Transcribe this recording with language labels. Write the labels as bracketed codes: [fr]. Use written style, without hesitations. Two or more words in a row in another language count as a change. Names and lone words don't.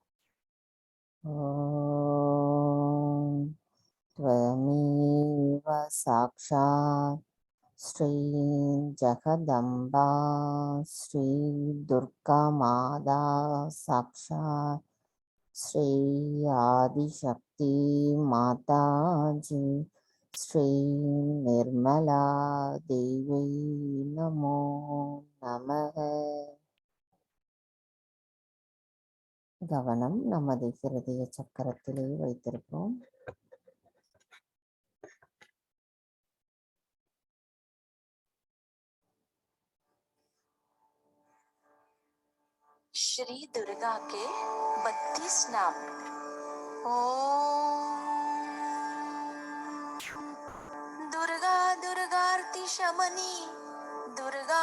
[sa] ॐ त्वमेव साक्षात् श्री जगदम्बा श्री दुर्गा माता साक्षात् श्री आदिशक्ति माताजी श्री निर्मला देवी नमो नमः. [ta] கவனம் நமது ஹிருதய சக்கரத்திலே வைத்திருப்போம். [hi] श्री दुर्गा के 32 नाम। [sa] ओम दुर्गा दुर्गार्ति शमनी, दुर्गा